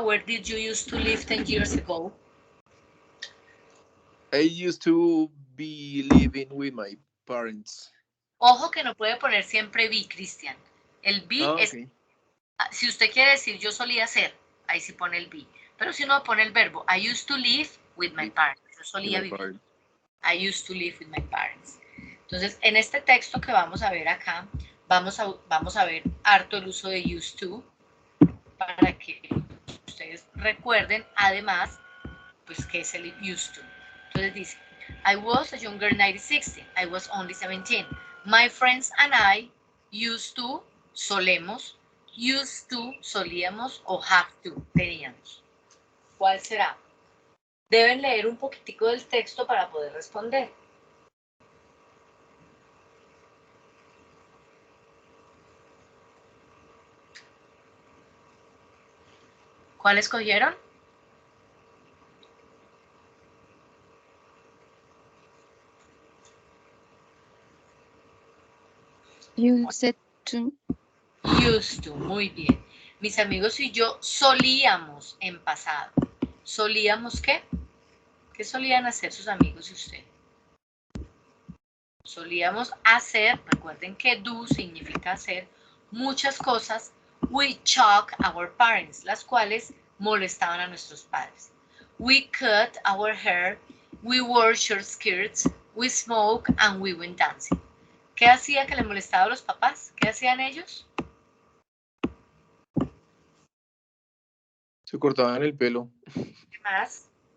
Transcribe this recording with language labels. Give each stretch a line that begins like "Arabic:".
English: Where did you used to live 10 years ago? I used to be living with my parents.
Spanish: Ojo que no puede poner siempre be, Cristian. El be es,
English: Okay.
Spanish: si usted quiere decir yo solía ser, ahí sí pone el be. Pero si uno pone el verbo,
English: I used to live with my parents.
Spanish: Yo solía vivir.
English: I used to live with my parents.
Spanish: Entonces, en este texto que vamos a ver acá, vamos a ver harto el uso de used to, para que ustedes recuerden, además, pues, qué es el used to. Entonces dice,
English: I was a younger 1960. I was only 17. My friends and I used to,
Spanish: solemos,
English: used to,
Spanish: solíamos, o have to, teníamos. ¿Cuál será? Deben leer un poquitico del texto para poder responder. ¿Cuál escogieron?
English: Used to. Used to,
Spanish: muy bien. Mis amigos y yo solíamos en pasado. ¿Solíamos qué? ¿Qué solían hacer sus amigos y usted? Solíamos hacer, recuerden que do significa hacer, muchas cosas
English: we shock our parents,
Spanish: las cuales molestaban a nuestros padres.
English: We cut our hair, we wore short skirts, we smoke and we went dancing.
Spanish: ¿Qué hacía que le molestaba a los papás? ¿Qué hacían ellos? Se cortaban el pelo. ¿Qué más?